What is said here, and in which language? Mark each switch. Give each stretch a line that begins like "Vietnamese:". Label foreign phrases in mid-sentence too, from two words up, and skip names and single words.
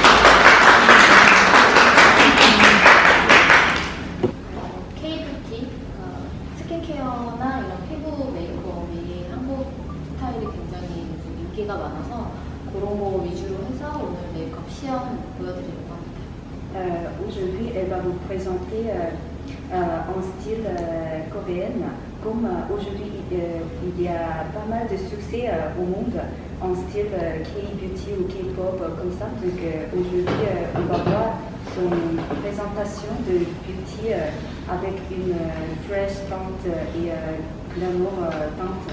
Korean: K-beauty, 스킨케어나 이런 피부 메이크업이 한국 스타일이 굉장히 인기가 많아서 그런 거 위주로 해서 오늘 메이크업 시연 보여드리려고 합니다.
French: Aujourd'hui, elle va vous présenter en style coréen. Comme aujourd'hui, il y a pas mal de succès au monde en style K-beauty ou K-pop comme ça. Donc aujourd'hui, on va voir son présentation de beauty avec une fresh teinte et glamour teinte.